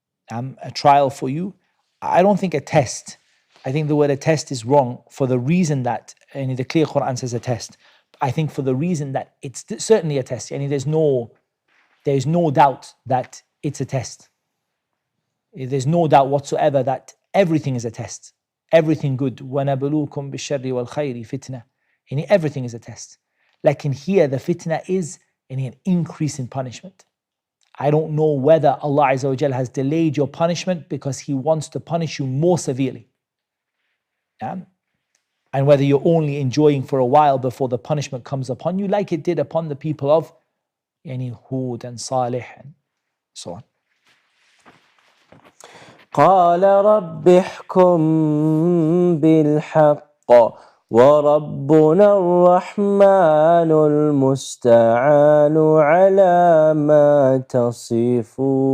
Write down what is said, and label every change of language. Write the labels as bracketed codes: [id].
[en] A trial for you. I don't think a test. I think the word a test is wrong for the reason that, and the clear Qur'an says a test. I think for the reason that it's certainly a test. And there's no doubt that it's a test. There's no doubt whatsoever that everything is a test. Everything good. [ar] وَنَبْلُوكُمْ بِالشَّرِّ وَالْخَيْرِ fitna. [en] And everything is a test. Like in here, the fitna is an increase in punishment. I don't know whether Allah Azza wa Jal has delayed your punishment because He wants to punish you more severely. Yeah? And whether you're only enjoying for a while before the punishment comes upon you, like it did upon the people of Hud and Salih and so on. [ar] قال رب احكم بالحق وربنا الرحمن المستعان على ما تصفون.